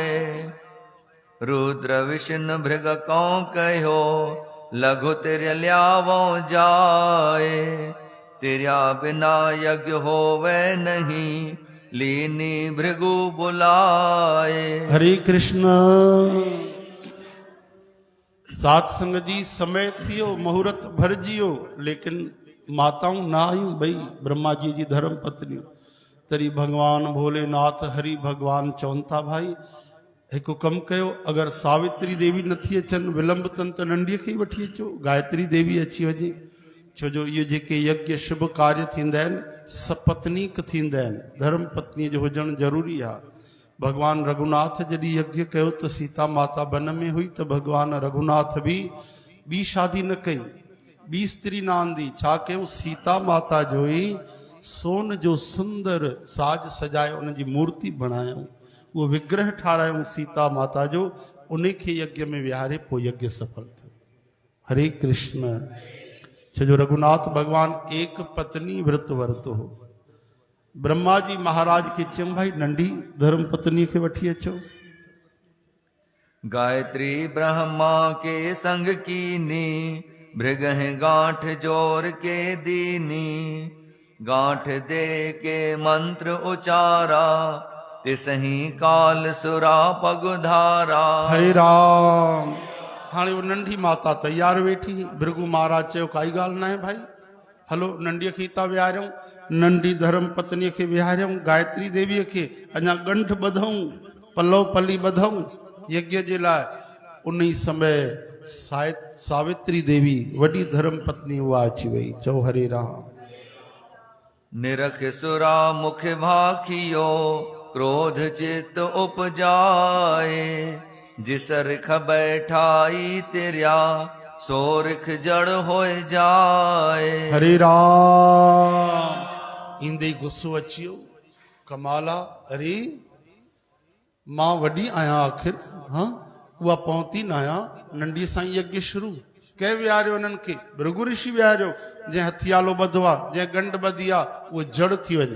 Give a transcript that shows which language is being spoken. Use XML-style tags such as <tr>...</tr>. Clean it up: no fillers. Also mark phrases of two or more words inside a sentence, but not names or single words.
<hi>रुद्र विष्णु भृग को कहो, लघु तिर ल्यावो जाए। तेरा बिना यज्ञ होवे नहीं, लीनी भृगु बुलाए।</hi> <sd>हरे कृष्ण। सात संग जी समय थियो, मुहूर्त भरजियो, लेकिन माताऊं ना आयूं। भई ब्रह्मा जी जी धर्म पत्नियूं तरी भगवान भोलेनाथ हरि भगवान चवनि था भाई हिकु कमु कयो, अगरि सावित्री देवी नथी अचनि विलंब तन त नंढीअ खे ई वठी अचो, गायत्री देवी अची वञे। छो जो इहे जेके यज्ञ शुभ कार्य थींदा आहिनि सपत्नीक थींदा आहिनि, धर्म पत्नीअ जो हुजणु ज़रूरी आहे। भगवान रघुनाथ जॾहिं यज्ञ कयो त सीता माता वन में हुई, त भगवान रघुनाथ बि ॿी शादी न कई, ॿी स्त्री न आंदी। छा कयूं, सीता माता जो ई सोन जो सुंदर साज सजाए उनजी मूर्ति बणायूं, उहो विग्रह ठारायूं सीता माता जो, उन खे यज्ञ में विहारे पोइ यज्ञ सफल थियो। हरे कृष्ण। छो जो रघुनाथ भगवान एक पत्नी व्रत वरतो हो। ब्रह्मा जी महाराज खे चयऊं भाई नंढी धर्म पत्नी खे वठी अचो।</sd> <hi>गायत्री ब्रह्मा के संग कीनी, भृग गांठ जोर के दीनी। गांठ दे के मंत्र उचारा, तिसही काल सुरा पगुधारा।</hi> <sd>हरे राम। हाणे वो नंढी माता तैयार वेठी, भृगु महाराज चयो काई ॻाल्हि न आहे भाई, हलो नंढीअ खे था विहारियूं, नंढी धर्म पत्नीअ खे विहारियूं, गायत्री देवीअ खे अञा ॻंढ ॿधूं, पलव पली ॿधूं यज्ञ जे लाइ। उन ई समय सावित्री देवी वॾी धर्म पत्नी उहा अची वई। चओ हरे राम।</sd> <hi>निरख सुरा मुख भाखियो, क्रोध चित उपजाए। जिस रिख बैठाई तिरिया, सो रिख जड़ होए जाए।</hi> <sd>हरे राम। ईंदे गुस्सो अचियो, कमाला, अरे मां वॾी आहियां आख़िर, हाँ उहा पहुती न आहियां, नंढी सां यज्ञ शुरू। कंहिं विहारियो उन्हनि खे? भृगु ऋषि विहारियो। जंहिं हथियालो ॿधो आहे, जंहिं गंढ ॿधी आहे, उहो जड़ थी वञे।</sd>